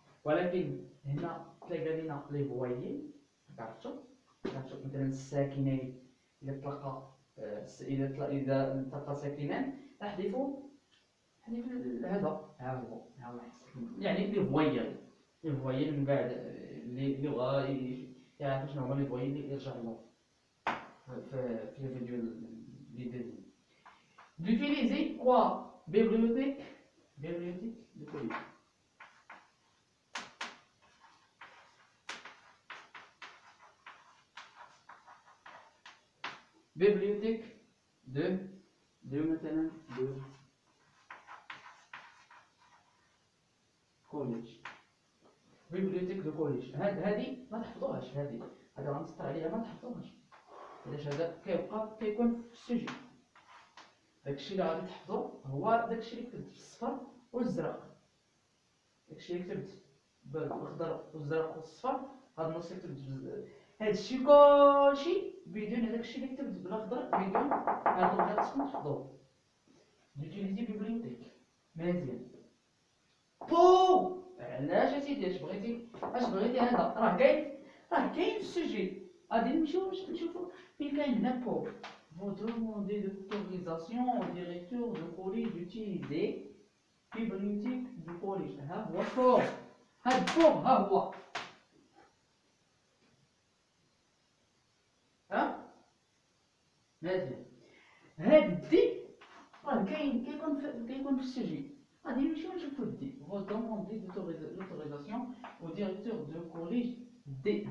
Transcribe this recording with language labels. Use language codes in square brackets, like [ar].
[ar] ولكن هنا تلقى لنا لي فوايل، عرفتو مثلا الساكنين إذا التقى ساكنان احذفوا هذا، ها هو يعني لي فوايل من بعد اللي بغا يعرف شنو هما لي فوايل يرجع له في الفيديو اللي دازو. [fr] D'utiliser quoi? Bibliothèque de collège. Bibliothèque de مثلا de collège. Bibliothèque de collège. [ar] هذه ما تحفظوهاش، هذه غنسطر عليها ما تحفظوهاش. علاش؟ هذا كيكون في السجل. داكشي اللي غادي تحفظو هو داكشي اللي كتبت بالصفر والزرق. داكشي اللي كتبت بالخضر والزرق والصفر، هاد النص اللي كتبت هادشي كلشي بدون هداكشي اللي كتبت بالاخضر، بدون هاد الغلط خصكم تحفظوه. دوتيليزي بيبليوتيك مزيان. بو علاش اسيدي؟ اش بغيتي هذا؟ راه كاين في السجل. غادي نمشيو نشوفو فين كاين هنا بو. [fr] Vous demandez l'autorisation au directeur de collège d'utiliser bibliothèque du collège. [ar] ها هو فوق، هاد فوق ها هو مزيان. هاد دي راه كيكون في السجل. غادي نمشيو نشوفو دي. [fr] Vous demandez l'autorisation au directeur de collège D.